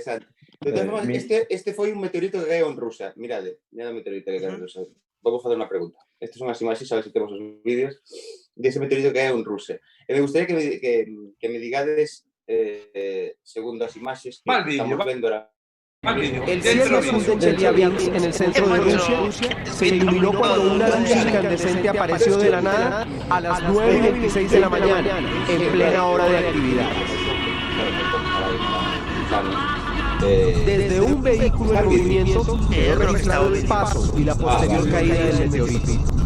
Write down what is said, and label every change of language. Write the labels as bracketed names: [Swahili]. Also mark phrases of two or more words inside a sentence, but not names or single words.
[Galician] Interesante. Este foi un meteorito que caeu en Rusia. Mirade o meteorito que caeu en Rusia. Vou facer unha pregunta. Estas son as imaxes, a ver se temos os vídeos dese meteorito que caeu en Rusia. E me gustaría que me digades, segundo as imaxes que estamos vendo ahora. [Spanish] El cielo azul de Chelyabinsk, en el centro de Rusia, se iluminó cuando una luz incandescente apareció de la nada a las 9:26 de la mañana, en plena hora de actividad. Desde un vehículo en movimiento quedó registrado el paso y la posterior caída del meteorito.